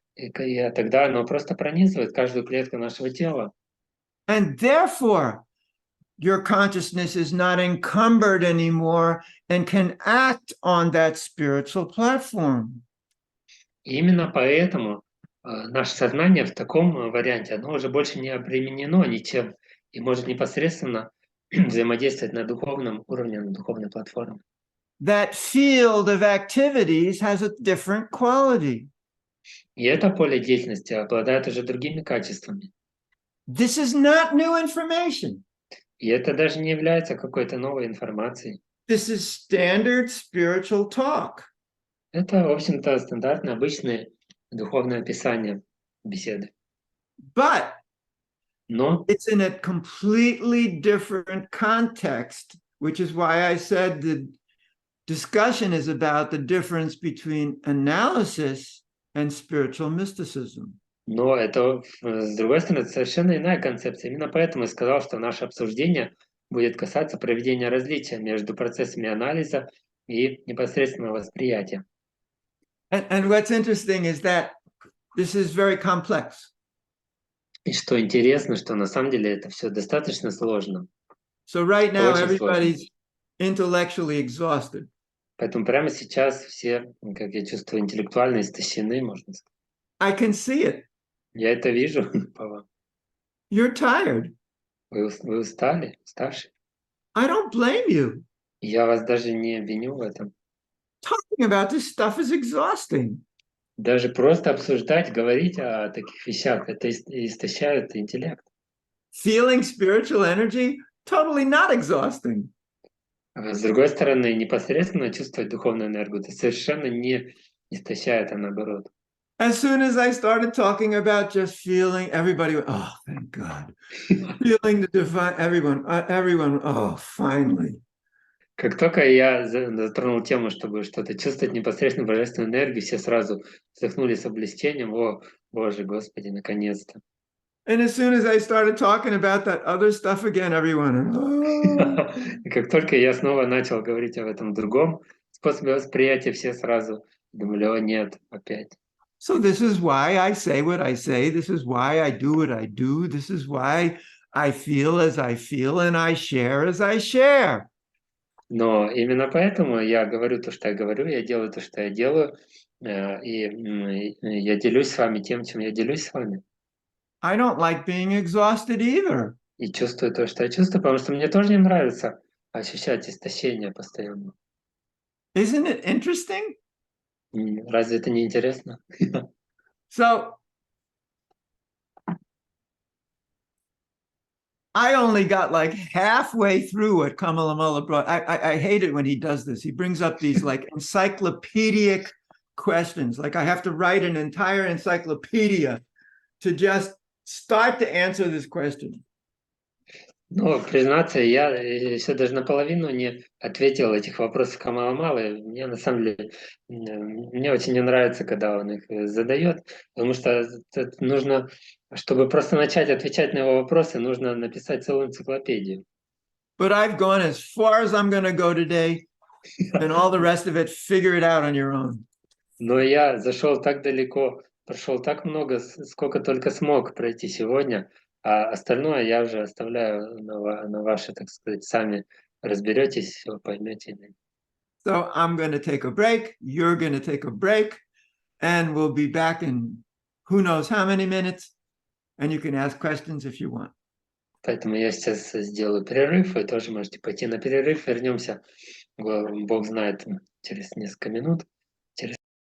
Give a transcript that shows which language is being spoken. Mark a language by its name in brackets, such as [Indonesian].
[Russian] И тогда оно просто пронизывает каждую клетку нашего тела. [English] And therefore, your consciousness is not encumbered anymore and can act on that spiritual platform. [Russian] И именно поэтому наше сознание в таком варианте, оно уже больше не обременено ничем и может непосредственно взаимодействовать на духовном уровне, на духовной платформе. [English] That field of activities has a different quality. [Russian] И это поле деятельности обладает уже другими качествами. [English] This is not new information. [Russian] И это даже не является какой-то новой информацией. [English] This is standard spiritual talk. [Russian] Это, в общем-то, стандартное, обычное духовное описание беседы. [English] But [Russian] Но [English] it's in a completely different context, which is why I said the discussion is about the difference between analysis and spiritual mysticism. [Russian] Но это, с другой стороны, совершенно иная концепция. Именно поэтому я сказал, что наше обсуждение будет касаться проведения различия между процессами анализа и непосредственного восприятия. [English] And what's interesting is that this is very complex. [Russian] И что интересно, что на самом деле это все достаточно сложно. [English] So right now, [Russian] Очень [English] everybody's intellectually exhausted. [Russian] Поэтому прямо сейчас все, как я чувствую, интеллектуально истощены, можно сказать. [English] I can see it. [Russian] Я это вижу по вам. [English] You're tired. [Russian] Вы устали, уставшие. [English] I don't blame you. [Russian] Я вас даже не виню в этом. [English] Talking about this stuff is exhausting. [Russian] Даже просто обсуждать, говорить о таких вещах, это истощает интеллект. [English] Feeling spiritual energy, totally not exhausting. [Russian] А с другой стороны, непосредственно чувствовать духовную энергию, это совершенно не истощает, а наоборот. [English] As soon as I started talking about just feeling, everybody went, oh, thank God. Feeling the divine, everyone, oh, finally. [Russian] Как только я затронул тему, чтобы что-то чувствовать непосредственно божественную энергию, все сразу вздохнули с облегчением. О, Боже, Господи, наконец-то. [English] And as soon as I started talking about that other stuff again, everyone, oh. [Russian] И как только я снова начал говорить об этом другом способе восприятия, все сразу думали, о нет, опять. [English] So this is why I say what I say. This is why I do what I do. This is why I feel as I feel and I share as I share. [Russian] Но именно поэтому я говорю то, что я говорю, я делаю то, что я делаю, и я делюсь с вами тем, чем я делюсь с вами. [English] I don't like being exhausted either. [Russian] И чувствую то, что я чувствую, потому что мне тоже не нравится ощущать истощение постоянно. [English] Isn't it interesting? [Russian] Разве это не интересно? [English] So I only got like halfway through what Kamalamala brought. I hate it when he does this. He brings up these like encyclopedic questions. Like I have to write an entire encyclopedia to just start to answer this question. [Russian] Ну, признаться, я еще даже наполовину не ответил этих вопросов Камала-Малы. Мне, на самом деле, мне очень не нравится, когда он их задает, потому что нужно, чтобы просто начать отвечать на его вопросы, нужно написать целую энциклопедию. [English] But I've gone as far as I'm going to go today, and all the rest of it, figure it out on your own. [Russian] Но я зашел так далеко, прошел так много, сколько только смог пройти сегодня, а остальное я уже оставляю на ваши, так сказать, сами разберетесь, все поймете. [English] So I'm going to take a break. You're going to take a break. And we'll be back in who knows how many minutes. And you can ask questions if you want. [Russian] Поэтому я сейчас сделаю перерыв, вы тоже можете пойти на перерыв. Вернемся, Бог знает, через несколько минут. Через...